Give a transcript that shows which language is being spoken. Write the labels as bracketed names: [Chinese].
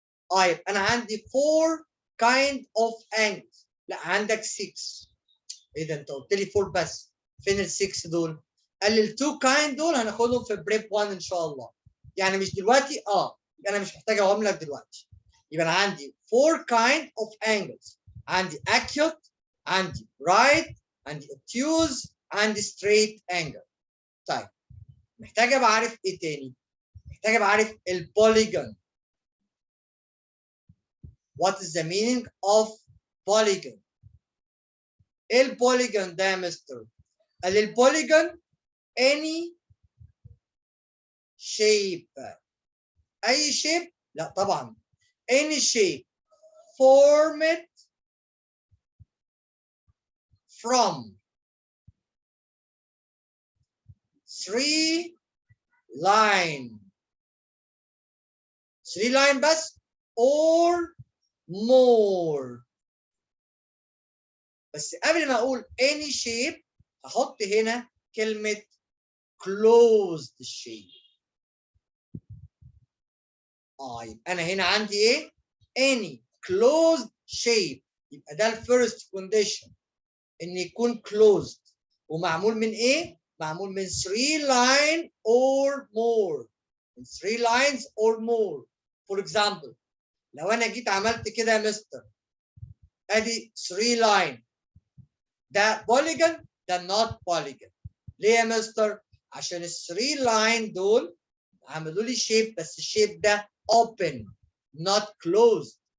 [Arabic] طيب انا عندي 4 [English] kind of angles، [Arabic] لا عندك 6. ايه ده انت قلت لي 4 بس، فين ال 6 دول؟ قال لي ال 2 kind دول هناخدهم في بريب 1 ان شاء الله. يعني مش دلوقتي يبقى انا مش محتاج اقوم لك دلوقتي. يبقى انا عندي 4 [English] kind of angles. [Arabic] عندي acute، عندي right، عندي obtuse، عندي straight angle. طيب محتاج ابقى عارف ايه تاني؟ محتاج ابقى عارف البوليجون. [English] What is the meaning of polygon؟ [Arabic] ايه البوليجون ده يا مستر؟ قال البوليجون [English] any shape. [Arabic] اي shape؟ لا طبعا. [English] any shape formed from 3 line. 3 line بس or more. [Arabic] بس قبل ما اقول [English] any shape [Arabic] هحط هنا كلمة [English] closed shape. [Arabic] يبقى انا هنا عندي ايه؟ [English] any closed shape. [Arabic] يبقى ده الفيرست كونديشن، ان يكون closed. ومعمول من ايه؟ معمول من [English] 3 line or more. من 3 lines or more. [Arabic] For example لو انا جيت عملت كده يا مستر، ادي 3 line، ده بوليجون؟ ده [English] not polygon. [Arabic] ليه يا مستر؟ عشان ال 3 line دول عملوا لي شيب، بس الشيب ده [English] open not closed.